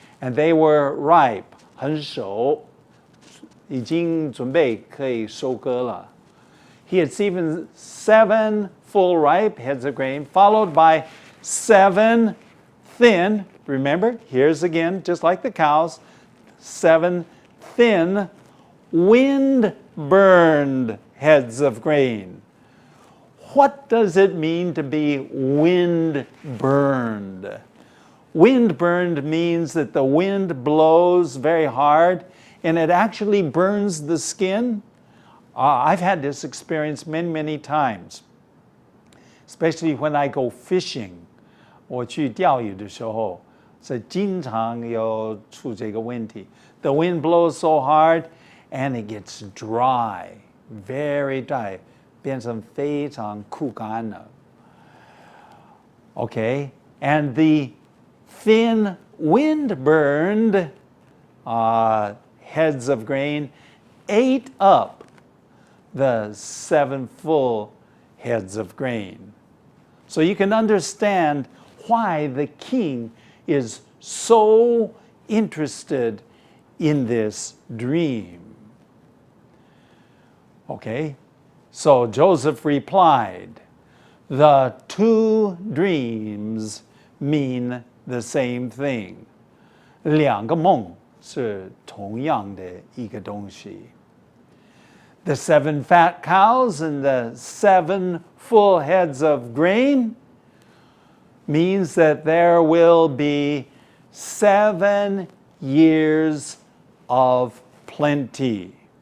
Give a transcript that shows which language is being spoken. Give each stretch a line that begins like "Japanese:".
English: And they were ripe,
Chinese: 很熟, 已经准备可以收割了.
English: He had seen 7 full ripe heads of grain, followed by 7 thin, remember, here's again, just like the cows, 7 thin, wind-burned heads of grain. What does it mean to be wind-burned? Wind-burned means that the wind blows very hard and it actually burns the skin. I've had this experience many, many times, especially when I go fishing.
Chinese: 我去钓鱼的时候，是经常有出这个问题.
English: The wind blows so hard and it gets dry, very dry,
Chinese: 变成非常枯干了.
English: Okay, and the thin wind-burned heads of grain ate up the 7 full heads of grain. So you can understand why the king is so interested in this dream. Okay, so Joseph replied, the 2 dreams mean the same thing.
Chinese: 两个梦是同样的一个东西。
English: The 7 fat cows and the 7 full heads of grain means that there will be 7 years of plenty.